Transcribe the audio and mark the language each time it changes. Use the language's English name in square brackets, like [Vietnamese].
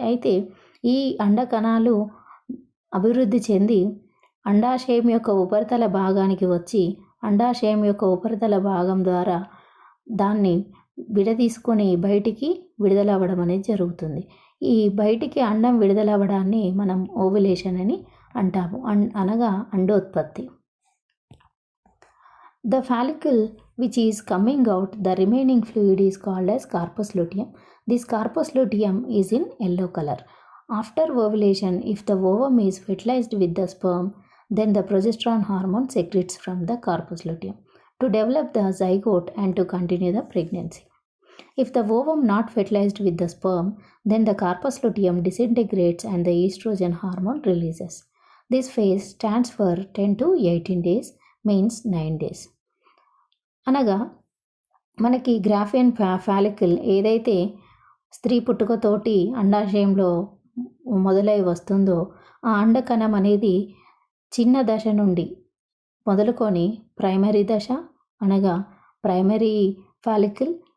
[Telugu] అయితే ఈ అండకణాలు అభివృద్ధి చెంది అండాశయం యొక్క ఉపరితల భాగానికి వచ్చి అండాశయం యొక్క ఉపరితల భాగం ద్వారా దాన్ని విడదీసుకొని బయటికి విడుదలవ్వడం అనేది జరుగుతుంది. ఈ బయటికి అండం విడుదలవ్వడాన్ని మనం ఓవులేషన్ అని అంటాము, అనగా అండోత్పత్తి. [English] The follicle which is coming out, the remaining fluid is called as corpus luteum. This corpus luteum is in yellow color. After ovulation, if the ovum is fertilized with the sperm, then the progesterone hormone secretes from the corpus luteum to develop the zygote and to continue the pregnancy. If the ovum not fertilized with the sperm, then the corpus luteum disintegrates and the estrogen hormone releases. This phase stands for 10 to 18 days, means 9 days. [Telugu] అనగా మనకి గ్రాఫియన్ follicle ఏదైతే స్త్రీ పుట్టుకతోటి అండాశయంలో మొదలై వస్తుందో ఆ అండకణం అనేది చిన్న దశ నుండి మొదలుకొని ప్రైమరీ దశ అనగా ప్రైమరీ ఫాలికల్,